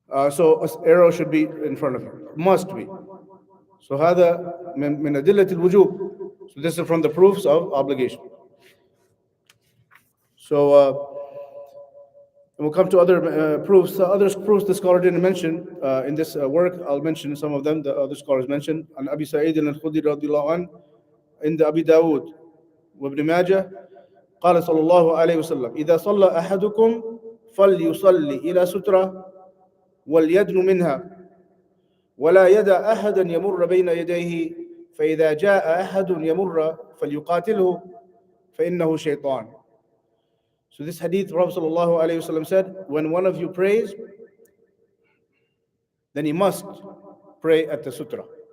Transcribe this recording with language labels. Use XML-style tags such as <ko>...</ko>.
<en>So an arrow should be in front of him. Must be. So</en> <ar>هذا من أدلة الوجوب.</ar> <en>So this is from the proofs of obligation. So and we'll come to other proofs. Other proofs the scholar didn't mention in this work. I'll mention some of them. The other scholars mentioned.</en> <ar>عن أبي سعيد الخدري رضي الله عنه عند أبي داود وابن ماجه قال صلى الله عليه وسلم إذا صلى أحدكم فليصلي إلى سترة وليدن منها ولا يدع أحدا يمر بين يديه فإذا جاء أحد يمر فليقاتله فإنه شيطان.</ar> <en>So this hadith, Prophet ﷺ said, when one of you prays, then he must pray at the sutra.</en>